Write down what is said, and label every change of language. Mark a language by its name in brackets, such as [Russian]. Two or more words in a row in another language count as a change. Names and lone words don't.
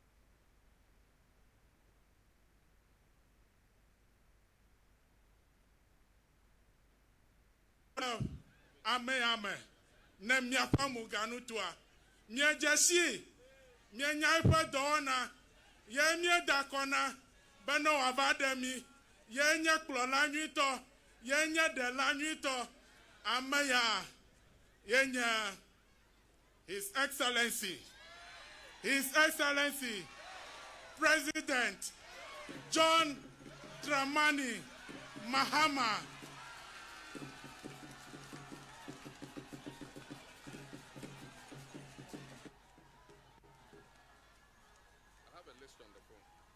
[Ewe] ame ne miaƒe muganutoa miedze si mienya eƒe dɔwɔna ye mieda kɔ na bena wòava ɖe mi ye nye kplɔla nyuitɔ yenye de la nyuitɔ ameya yenye [English] His Excellency [Ewe] President John Dramani Mahama. [English] I have a list on the phone.